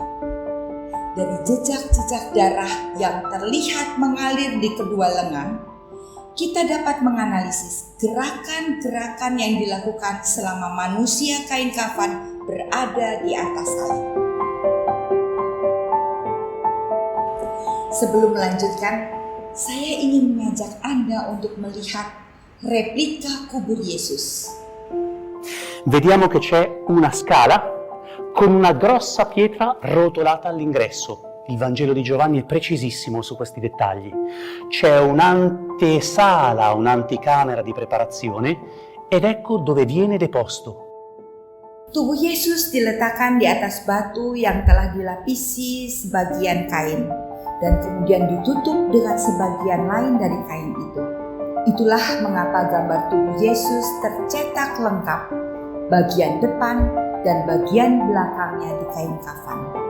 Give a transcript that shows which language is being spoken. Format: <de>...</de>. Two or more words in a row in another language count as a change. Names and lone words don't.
<id>Dari jejak-jejak darah yang terlihat mengalir di kedua lengan, kita dapat menganalisis gerakan-gerakan yang dilakukan selama manusia kain kafan berada di atas salib. Sebelum melanjutkan, saya ingin mengajak Anda untuk melihat replika kubur Yesus.</id> <it>Vediamo che c'è una scala con una grossa pietra rotolata all'ingresso. Il Vangelo di Giovanni è precisissimo su questi dettagli. C'è un'antesala, un'anticamera di preparazione ed ecco dove viene deposto.</it> <id>Tubuh Yesus diletakkan di atas batu yang telah dilapisi sebagian kain dan kemudian ditutup dengan sebagian lain dari kain itu. Itulah mengapa gambar tubuh Yesus tercetak lengkap, bagian depan dan bagian belakangnya di kain kafan.</id>